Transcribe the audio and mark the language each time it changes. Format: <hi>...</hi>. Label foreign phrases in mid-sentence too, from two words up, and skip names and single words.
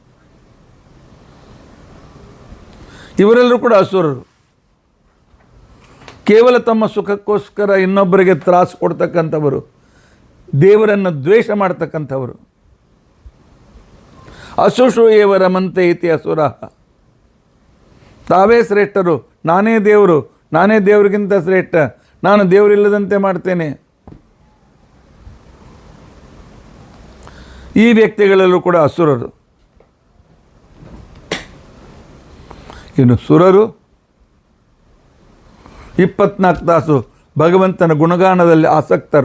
<kn>ಇವರೆಲ್ಲರೂ ಕೂಡ ಅಸುರರು. ಕೇವಲ ತಮ್ಮ ಸುಖಕ್ಕೋಸ್ಕರ ಇನ್ನೊಬ್ಬರಿಗೆ ತ್ರಾಸು ಕೊಡ್ತಕ್ಕಂಥವರು, ದೇವರನ್ನು ದ್ವೇಷ ಮಾಡ್ತಕ್ಕಂಥವರು.</kn> <sa>ಅಸುಷು ಏವ ರಮಂತೆ ಇತಿ ಅಸುರಃ.</sa> <kn>ತಾವೇ ಶ್ರೇಷ್ಠರು, ನಾನೇ ದೇವರು, ನಾನೇ ದೇವರಿಗಿಂತ ಶ್ರೇಷ್ಠ, ನಾನು ದೇವರಿಲ್ಲದಂತೆ ಮಾಡ್ತೇನೆ. ಈ ವ್ಯಕ್ತಿಗಳಲ್ಲೂ ಕೂಡ ಅಸುರರು. ಇನ್ನು ಸುರರು 24 ತಾಸು ಭಗವಂತನ ಗುಣಗಾನದಲ್ಲಿ ಆಸಕ್ತರು.</kn>